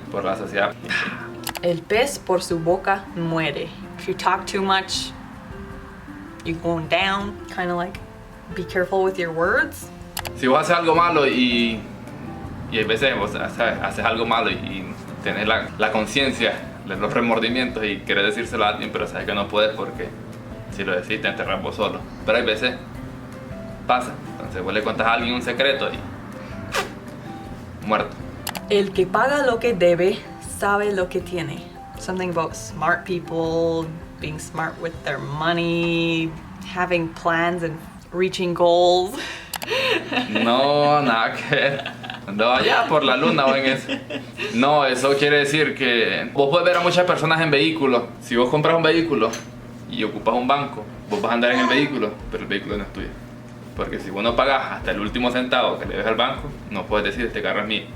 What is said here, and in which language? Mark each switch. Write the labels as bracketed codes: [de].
[es] Por la sociedad. El pez por su boca muere. [en] If you talk too much, you're going down. Kind of like, be careful with your words. [es] Si vos haces algo malo y hay veces vos haces algo malo y tenés la conciencia de los remordimientos y querés decírselo a alguien, pero sabes que no puedes porque si lo decís te enterras vos solo. Pero hay veces pasa. Entonces vos le cuentas a alguien un secreto y muerto. El que paga lo que debe sabe lo que tiene. [en] Something about smart people, being smart with their money, having plans and reaching goals. [es] No, nada que ver. Andaba allá por la luna o en eso. No, eso quiere decir que vos puedes ver a muchas personas en vehículos. Si vos compras un vehículo y ocupas un banco, vos vas a andar en el vehículo, pero el vehículo no es tuyo. Porque si vos no pagás hasta el último centavo que le des al banco, no puedes decir este carro es mío.